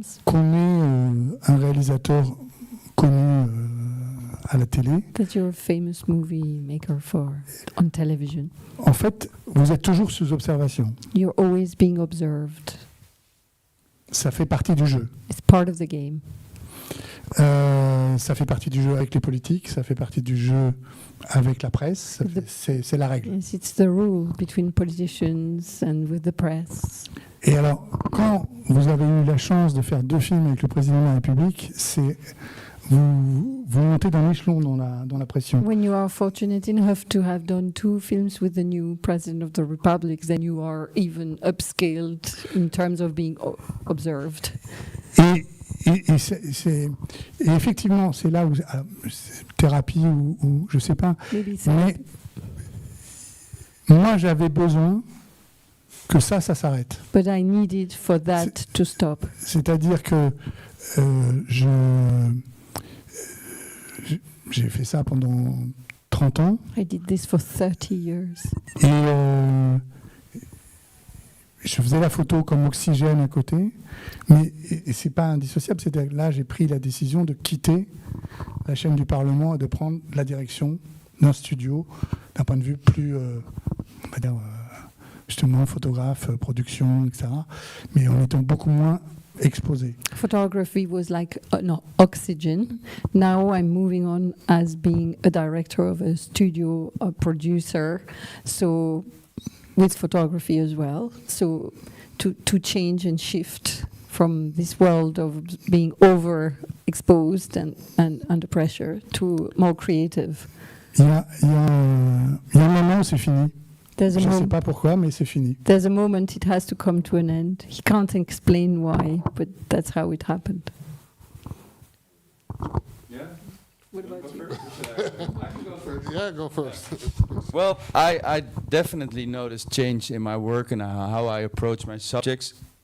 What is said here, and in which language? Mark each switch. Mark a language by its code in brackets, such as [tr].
[fr] et qu'on est un réalisateur connu à la télé, [en] that you're a famous movie maker on television, [fr] en fait, vous êtes toujours sous observation. [en] you're always being observed. [fr] Ça fait partie du jeu. [en] It's part of the game. [fr] Ça fait partie du jeu avec les politiques, ça fait partie du jeu avec la presse, c'est la règle. [en] Yes, it's the rule between politicians and with the press. [fr] Et alors, quand vous avez eu la chance de faire 2 films avec le président de la République, c'est vous montez d'un échelon dans la pression. [en] When you are fortunate enough to have done 2 films with the new president of the Republic, then you are even upscaled in terms of being observed. [fr] Et effectivement, c'est là où thérapie ou je sais pas. Mais moi, j'avais besoin que ça s'arrête. [en] But I needed for that to stop. [fr] C'est-à-dire que j'ai fait ça pendant 30 ans. [en] I did this for 30 years. [fr] Et je faisais la photo comme oxygène à côté, mais c'est pas indissociable. C'est-à-dire que là, j'ai pris la décision de quitter la chaîne du Parlement et de prendre la direction d'un studio d'un point de vue plus, on va dire, justement, photographe, production, etc. Mais en étant beaucoup moins exposé. [en] Photography was like oxygen. Now I'm moving on as being a director of a studio, a producer, so with photography as well. So to change and shift from this world of being overexposed and under pressure to more creative. [fr] Il y a un moment où c'est fini. Je ne sais pas pourquoi, mais c'est fini. [en] There's a moment it has to come to an end. He can't explain why, but that's how it happened. Yeah? What about you? I can go first. Yeah, go first. Well, I definitely noticed change in my work and how I approach my subjects.